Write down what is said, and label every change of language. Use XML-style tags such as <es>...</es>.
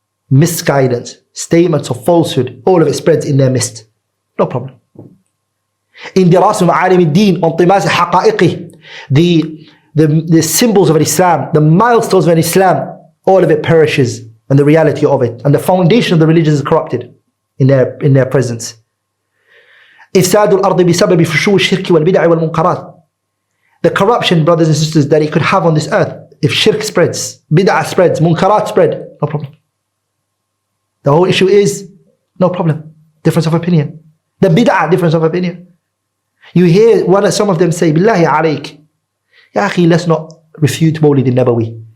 <en>Misguidance, statements of falsehood, all of it spreads in their midst. No problem. In</en> <ar>دراسة معالم الدين وانطماس حقائقه,</ar> <en>the symbols of Islam, the milestones of Islam, all of it perishes, and the reality of it, and the foundation of the religion is corrupted in their presence.</en> <ar>إفساد الأرض بسبب فشو الشرك والبدع والمنكرات.</ar> <en>The corruption, brothers and sisters, that it could have on this earth, if shirk spreads, bid'ah spreads, munkarat spread, no problem. The whole issue is, no problem, difference of opinion. The bid'ah, difference of opinion. You hear some of them say,</en> <ar>Billahi alayk, Ya akhi,</ar> <en>let's not refute Mawlid al-Nabawi.</en>